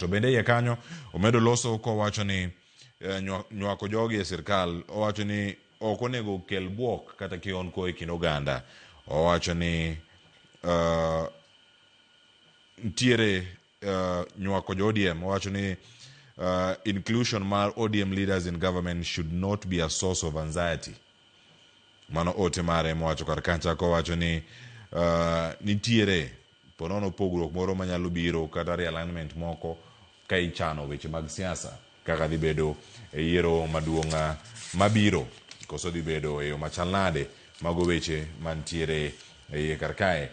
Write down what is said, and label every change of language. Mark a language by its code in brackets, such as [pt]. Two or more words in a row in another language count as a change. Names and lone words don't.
[luo] To bende iye kanyo omedo loso kowacho ni nywako jogi e sirkal, owacho ni ok onego kel buok kata kionko e kind oganda. Owacho ni ntiere nywako jo ODM, owacho ni inclusion mar [en] ODM leaders in government should not be a source of anxiety. [luo] Mano ote mare mowacho kar kancha kowacho ni nitiere ponono pogruok moro manyalo biro kata realignment moko ka ichano weche mag siasa kaka dhi bedo e yiero maduong' mabiro, koso dhi bedo e yo machal nade mago weche mantiere e iye kar kae.